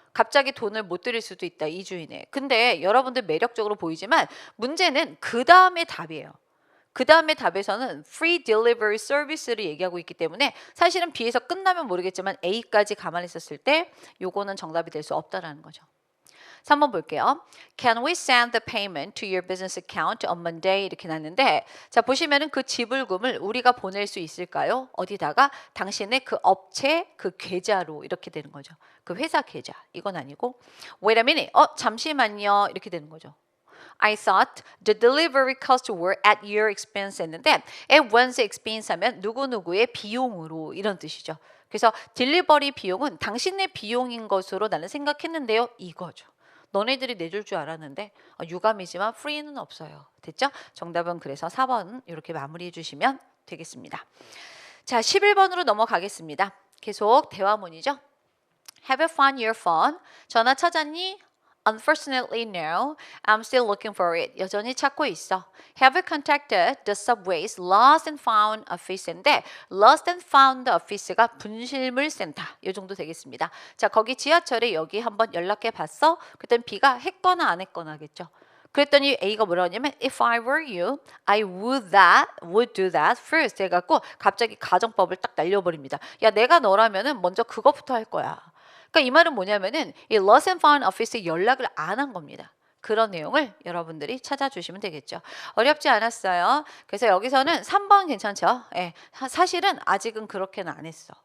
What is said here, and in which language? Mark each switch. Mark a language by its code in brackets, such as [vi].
[ko] 갑자기 돈을 못 드릴 수도 있다. 2주 이내에. 근데 여러분들 매력적으로 보이지만 문제는 그 다음에 답이에요. 그 다음에 답에서는 free delivery service를 얘기하고 있기 때문에 사실은 B에서 끝나면 모르겠지만 A까지 가만히 있었을 때 요거는 정답이 될 수 없다라는 거죠. 3번 볼게요. [en] Can we send the payment to your business account on Monday? [ko] 이렇게 났는데 자, 보시면은 그 지불금을 우리가 보낼 수 있을까요? 어디다가? 당신의 그 업체 그 계좌로 이렇게 되는 거죠. 그 회사 계좌. 이건 아니고 [en] Wait a minute. [ko] 잠시만요. 이렇게 되는 거죠. [en] I thought the delivery costs were at your expense 했는데 at one's expense [ko] 하면 누구누구의 비용으로 이런 뜻이죠. 그래서 딜리버리 비용은 당신의 비용인 것으로 나는 생각했는데요. 이거죠. 너네들이 내줄 줄 알았는데 유감이지만 free는 없어요. 됐죠? 정답은 그래서 4번 이렇게 마무리해 주시면 되겠습니다. 자, 11번으로 넘어가겠습니다. 계속 대화문이죠. [en] Have you found your phone? [ko] 전화 찾았니? [en] Unfortunately, no. I'm still looking for it. [ko] 여전히 찾고 있어. [en] Have you contacted the subway's lost and found office인데 lost and found office가 [ko] 분실물 센터. 이 정도 되겠습니다. 자, 거기 지하철에 여기 한번 연락해 봤어? 그랬더니 B가 했거나 안 했거나겠죠. 그랬더니 A가 뭐라고 하냐면 [en] If I were you, I would do that first [ko] 해갖고 갑자기 가정법을 딱 날려버립니다. 야, 내가 너라면은 먼저 그것부터 할 거야. 그러니까 이 말은 뭐냐면은 이 [en] lost and found office [ko] 에 연락을 안 한 겁니다. 그런 내용을 여러분들이 찾아주시면 되겠죠. 어렵지 않았어요. 그래서 여기서는 3번 괜찮죠? 예, 사실은 아직은 그렇게는 안 했어.